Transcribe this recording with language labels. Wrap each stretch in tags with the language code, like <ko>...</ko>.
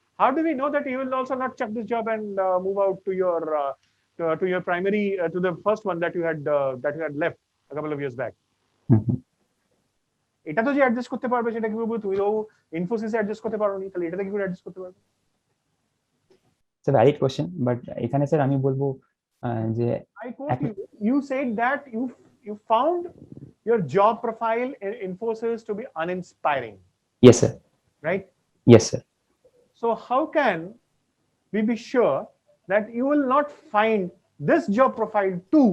<en>How do we know that you will also not chuck this job and move out to your primary, to the first one that you had left a couple of years back?</en> <bn>এটা তো যে adjust করতে পারবে সেটা কি বলবো, তুমি তো ইনফোসিসে অ্যাডজাস্ট করতে পারোনি, তাহলে এটাতে কি করে অ্যাডজাস্ট করতে পারবে?</bn> <en>It's a valid question, but</en> <bn>এখানে স্যার আমি বলবো যে</bn> <en>I quote you said that you found your job profile in Infosys to be uninspiring. Yes, sir. Right? Yes, sir. So how can we be sure that you will not find this job profile too?</en>